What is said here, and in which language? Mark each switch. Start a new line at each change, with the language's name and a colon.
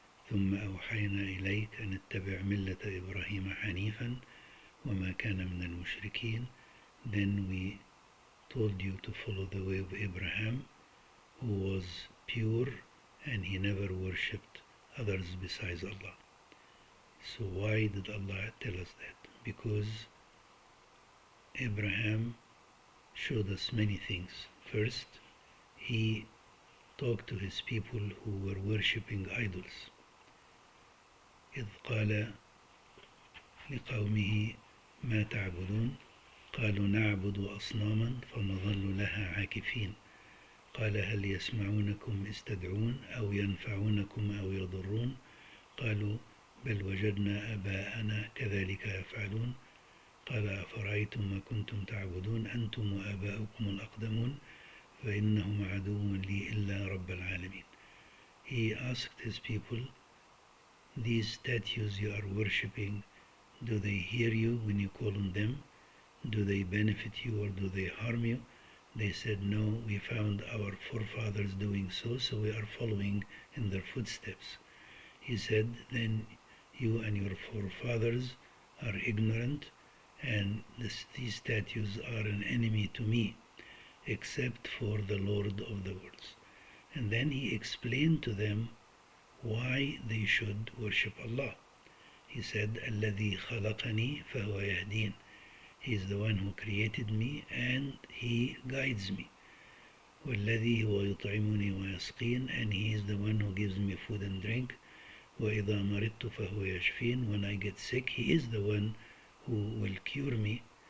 Arabic: ثم أوحينا إليك أن اتبع ملة إبراهيم حنيفا وما كان من المشركين.
English: Then we told you to follow the way of Ibrahim, who was pure and he never worshipped others besides Allah. So why did Allah tell us that? Because Ibrahim showed us many things. First, he talked to his people who were worshipping idols.
Arabic: إذ قال لقومه ما تعبدون قالوا نعبد أصناما فنظل لها عاكفين قال هل يسمعونكم إذ تدعون أو ينفعونكم أو يضرون قالوا بل وجدنا آباءنا كذلك يفعلون قال أفرأيتم ما كنتم تعبدون أنتم وآباؤكم الأقدمون فإنهم عدو لي إلا رب العالمين.
English: He asked his people, these statues you are worshipping, do they hear you when you call on them? Do they benefit you or do they harm you? They said, no, we found our forefathers doing so, so we are following in their footsteps. He said, then you and your forefathers are ignorant, and these statues are an enemy to me, except for the Lord of the worlds. And then he explained to them why they should worship Allah. He said,
Arabic: الذي خلقني فهو يهدين.
English: He is the one who created me and he guides me.
Arabic: والذي هو يطعمني ويسقين,
English: and he is the one who gives me food and drink.
Arabic: وإذا مرضت فهو يشفين.
English: When I get sick, he is the one who will cure me.